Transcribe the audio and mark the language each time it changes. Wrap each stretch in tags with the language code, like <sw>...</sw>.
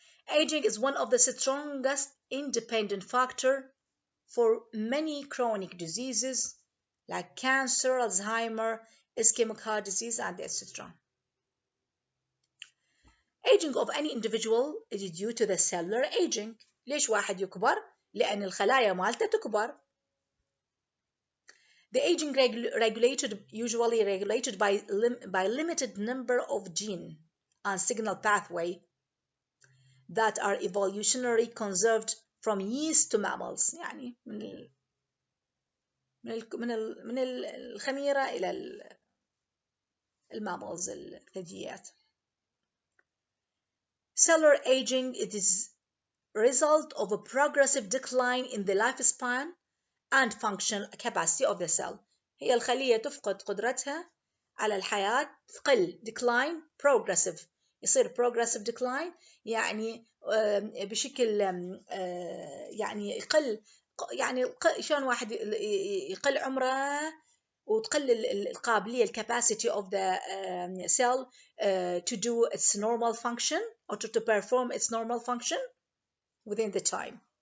<en>Aging is one of the strongest independent factors for many chronic diseases like cancer, Alzheimer, ischemic heart disease, and etc. Aging of any individual is due to the cellular aging.</en> <ar>ليش واحد يكبر؟ لأن الخلايا مالته تكبر.</ar> <en>The aging usually regulated by limited number of gene and signal pathway that are evolutionarily conserved from yeast to mammals.</en> <ar>يعني من الخميرة إلى الماملز الثدييات.</ar> <en>Cellular aging, it is a result of a progressive decline in the lifespan and functional capacity of the cell.</en> <ar>هي الخلية تفقد قدرتها على الحياة، تقل</ar> <en>decline progressive،</en> <ar>يصير</ar> <en>progressive decline</en> <ar>يعني بشكل يعني يقل، يعني شلون واحد يقل عمره وتقل القابلية</ar> <en>capacity of the cell to do its normal function or to perform its normal function within the time.</en>